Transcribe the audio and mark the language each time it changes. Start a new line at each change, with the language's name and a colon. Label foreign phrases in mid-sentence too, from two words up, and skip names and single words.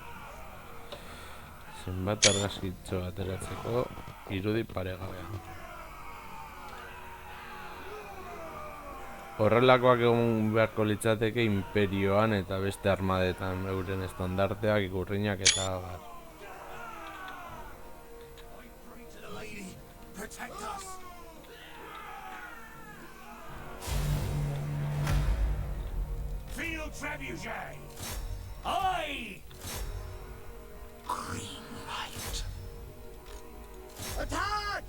Basque: Zenbat argazkitxo ateratzeko irudi paregabea. Horrelakoak egun beharko litzateke imperioan eta beste armadetan euren estandarteak, ikurriñak eta abar.
English: I pray to the lady. Protect us. Field trebuchet! Aye! Green light. Attack!